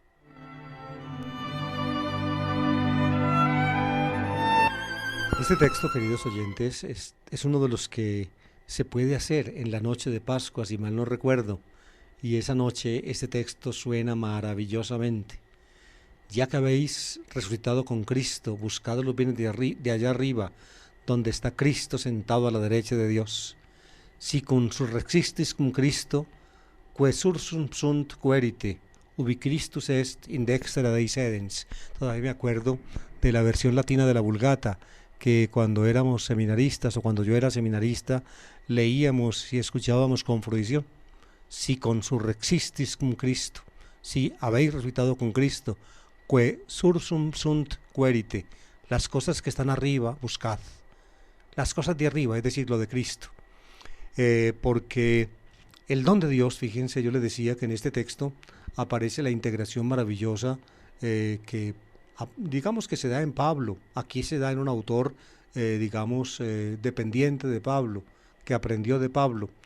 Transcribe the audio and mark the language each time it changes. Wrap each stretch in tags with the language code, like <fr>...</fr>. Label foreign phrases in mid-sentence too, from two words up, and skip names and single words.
<es>Este texto, queridos oyentes, es uno de los que se puede hacer en la noche de Pascua, si mal no recuerdo, y esa noche este texto suena maravillosamente. Ya que habéis resucitado con Cristo, buscad los bienes de allá arriba, donde está Cristo sentado a la derecha de Dios.</es> <la>Si consurrexistis cum Cristo, que sursum sunt querite, ubi Christus est in dextra Dei sedens.</la> <es>Todavía me acuerdo de la versión latina de la Vulgata, que cuando éramos seminaristas o cuando yo era seminarista, leíamos y escuchábamos con fruición.</es> <la>Si consurrexistis cum Cristo,</la> <es>si habéis resucitado con Cristo,</es> <la>que sursum sunt querite,</la> <es>las cosas que están arriba, buscad. Las cosas de arriba, es decir, lo de Cristo. Porque el don de Dios, fíjense, yo les decía que en este texto aparece la integración maravillosa que digamos que se da en Pablo, aquí se da en un autor dependiente de Pablo, que aprendió de Pablo.</es>